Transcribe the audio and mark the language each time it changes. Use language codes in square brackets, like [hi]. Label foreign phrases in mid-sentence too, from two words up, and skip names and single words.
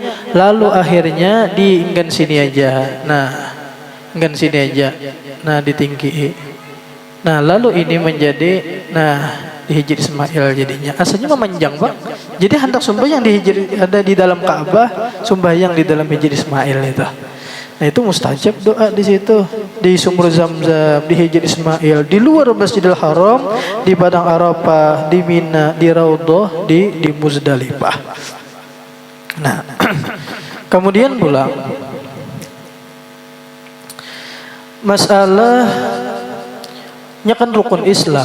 [bjn] Lalu akhirnya diinggan sini aja. Inggan sini aja. Nah, ditinggi. [id] Nah, lalu ini menjadi di Hijr Ismail jadinya. Asalnya memanjang, Pak. Jadi hendak sembahyang ada di dalam Ka'bah, sembahyang di dalam Hijr Ismail itu. Nah, itu mustajab doa di situ, di Sumur Zamzam, di Hijr Ismail, di luar Masjidil Haram, di Padang Arafah, di Mina, di Raudhah, di Muzdalifah. Nah, kemudian pula masalah kan rukun Islam.